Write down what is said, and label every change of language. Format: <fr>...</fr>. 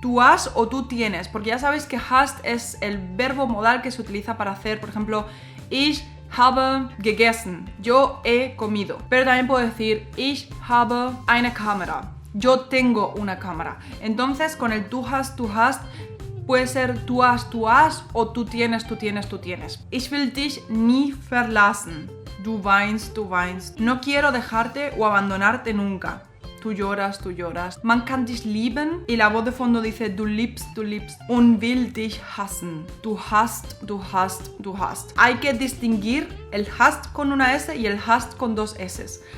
<es>Tú has o tú tienes, porque ya sabéis que hast es el verbo modal que se utiliza para hacer, por ejemplo, ich</es> <de>habe gegessen.</de> <es>Yo he comido. Pero también puedo decir</es> <de>ich habe eine Kamera.</de> <es>Yo tengo una cámara. Entonces con el du hast puede ser tú has o tú tienes.</es> <de>Ich will dich nie verlassen. Du weinst.</de> <es>No quiero dejarte o abandonarte nunca. Tú lloras.</es> <de>Man kann dich lieben.</de> <es>Y la voz de fondo dice</es> <de>du liebst. Und will dich hassen. Du hast.</de> <es>Hay que distinguir el hast con una S y el hast con dos S.</es>